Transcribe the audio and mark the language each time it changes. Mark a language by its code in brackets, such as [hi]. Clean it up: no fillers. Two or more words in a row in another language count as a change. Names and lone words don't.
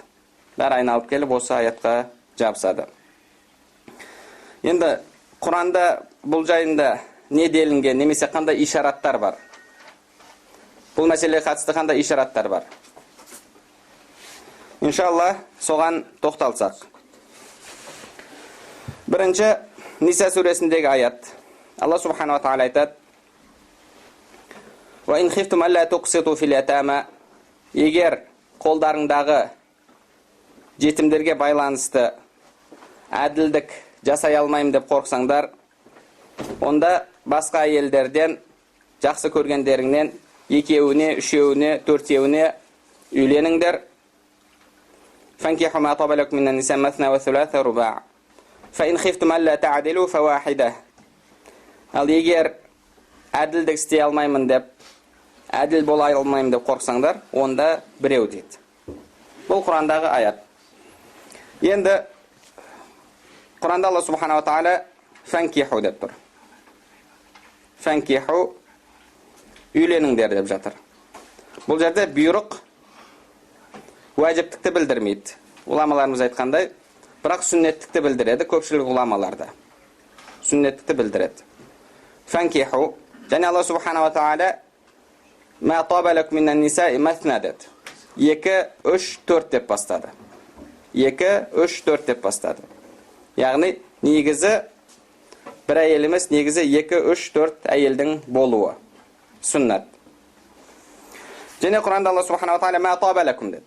[kk] Бәрі айналып келіп осы аятқа жабысады. Енді Құранда бұл жайында не делінген, немесе қандай ишараттар бар? Бұл мәселеге қатысты қандай ишараттар бар? Иншалла, соған тоқталсақ. Бірінші, Ниса сүресіндегі аят. Алла [ar] سبحانه وتعالى [kk] айтады: [ar] «وإن خفتم ألا تقسطوا في اليتامى». [kk] Егер қолдарыңдағы жетімдерге байланысты әділдік жасай алмайым деп қорқсаңдар, онда басқа әйелдерден жақсы көргендеріңнен 2-еуіне, 3-еуіне, 4-еуіне үйленіңдер. [ar] فانكحوا ما طاب لكم من النساء مثنى وثلاث ورباع. فإن خفتم ألا تعدلوا فواحدة. [kk] Ал егер әділдік істей алмаймын деп, әділ бола алмаймын деп қорқсаңдар, онда біреу дейді. Бұл Құрандағы аят. Енді Құранда Алла [ar] سبحانه وتعالى [kk] фанкиху деп тұр. Фанкиху үйленіңдер деп жатыр. Бұл жерде бұйрық уәжіптікті білдірмейді. Ғұламаларымыз айтқандай, бірақ сүннеттікті білдіреді, көпшілік ғұламаларда. Сүннеттікті білдіреді. [ar] Фанкиху, және Алла سبحانه وتعالى ما طاب لكم من النساء مثنى деді. [kk] 2-3-4 деп бастады. 2-3-4 деп бастады. Яғни негізі бір әйел емес, негізі 2-3-4 әйелдің болуы сүннат. Және Құранда [ar] Алла سبحانه وتعالى ما طاب لكم деді.